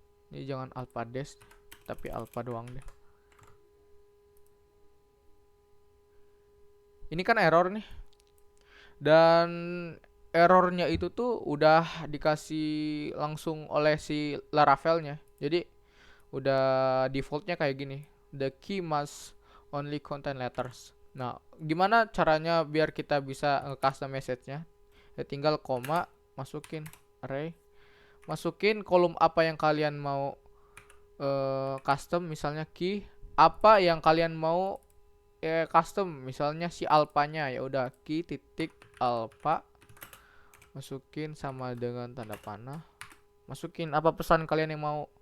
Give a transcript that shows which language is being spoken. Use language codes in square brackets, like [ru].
[id] Ini jangan alpha dash tapi alpha doang deh. Ini kan error nih. Dan errornya itu tuh udah dikasih langsung oleh si Laravel-nya. Jadi udah defaultnya kayak gini. [en] The key must only contain letters. [id] Nah, gimana caranya biar kita bisa nge-custom message-nya? Ya tinggal koma, masukin array, masukin kolom apa yang kalian mau custom, misalnya key, apa yang kalian mau custom, misalnya si alpanya, ya udah key titik alpha, masukin sama dengan tanda panah, masukin apa pesan kalian yang mau.